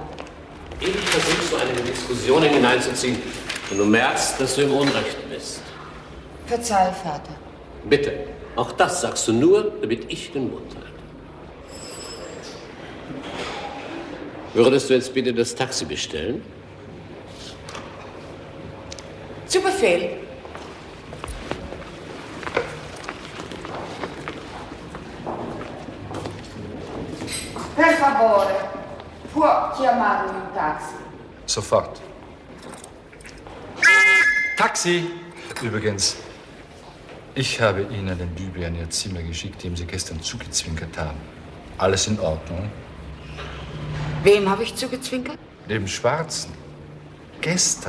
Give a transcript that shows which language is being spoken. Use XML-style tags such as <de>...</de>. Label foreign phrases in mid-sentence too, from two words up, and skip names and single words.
<de>Ewig versuchst du, eine Diskussion hineinzuziehen und du merkst, dass du im Unrecht bist. Verzeih, Vater. Bitte, auch das sagst du nur, damit ich den Mund halte. Würdest du jetzt bitte das Taxi bestellen? Zu Befehl.</de> <it>Per favore, può chiamarmi un taxi?</it> <de>Sofort. Taxi! Übrigens, ich habe Ihnen den Dübel in Ihr Zimmer geschickt, dem Sie gestern zugezwinkert haben. Alles in Ordnung? Wem habe ich zugezwinkert? Dem Schwarzen. Gestern.</de>